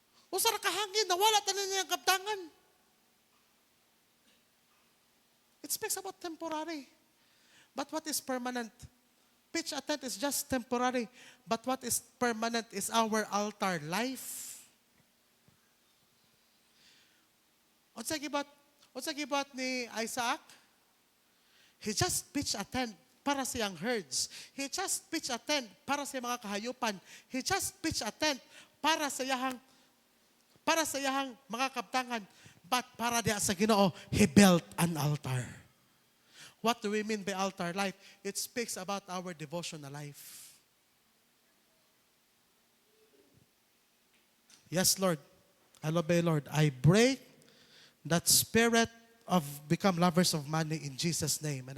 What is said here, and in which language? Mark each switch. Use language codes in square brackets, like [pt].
[ceb] O sara kahangin, nawala ta na niya ang kaptangan. [en] It speaks about temporary. But what is permanent? Pitch a tent is just temporary. But what is permanent is our altar life. [ceb] Unsa gibat ni Isaac? [en] He just pitched a tent [ceb] para sa iyang [en] herds. He just pitched a tent [ceb] para sa mga [en] kahayupan. He just pitched a tent [ceb] para sa iyang mga kaptangan. [en] But [ceb] para diya sa Ginoo, [en] he built an altar. What do we mean by altar life? It speaks about our devotional life. Yes, Lord. I obey, Lord. I break that spirit of become lovers of money in Jesus' name.